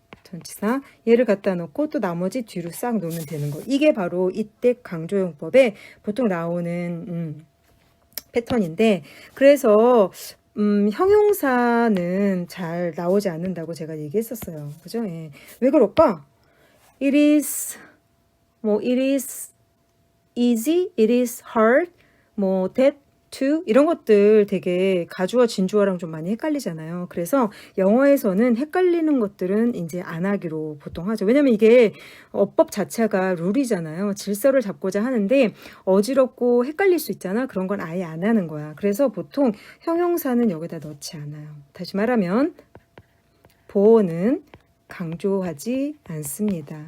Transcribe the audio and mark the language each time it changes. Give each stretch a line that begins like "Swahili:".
Korean: 전치사 얘를 갖다 놓고 또 나머지 뒤로 싹 놓으면 되는 거. 이게 바로 이때 강조용법에 보통 나오는 패턴인데 그래서 형용사는 잘 나오지 않는다고 제가 얘기했었어요. 그죠? 예. 왜 그럴까?
English: It is it is easy, it is hard, that to
Korean: 이런 것들 되게 가주어 진주어랑 좀 많이 헷갈리잖아요. 그래서 영어에서는 헷갈리는 것들은 이제 안 하기로 보통 하죠. 왜냐면 이게 어법 자체가 룰이잖아요. 질서를 잡고자 하는데 어지럽고 헷갈릴 수 있잖아. 그런 건 아예 안 하는 거야. 그래서 보통 형용사는 여기다 넣지 않아요. 다시 말하면 보어는 강조하지 않습니다.